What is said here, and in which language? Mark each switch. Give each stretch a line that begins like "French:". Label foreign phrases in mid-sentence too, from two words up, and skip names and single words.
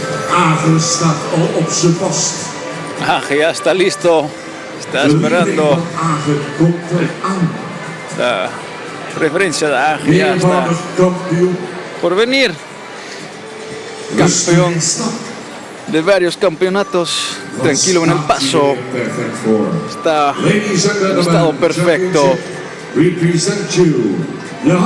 Dutch: Agen staat al op zijn post.
Spanish: Agen ya está listo. Está
Dutch: De leiding
Spanish: esperando.
Dutch: van Agen komt eraan.
Spanish: La referencia de Agen ya está
Dutch: Meermalig kampioen.
Spanish: por venir.
Dutch: Rustig
Spanish: Campeón
Dutch: in stap.
Spanish: de varios campeonatos. Tranquilo en el paso.
English: Perfect form.
Spanish: Está
English: Ladies and
Spanish: en
English: gentlemen,
Spanish: estado perfecto.
English: championship represent you. Johannes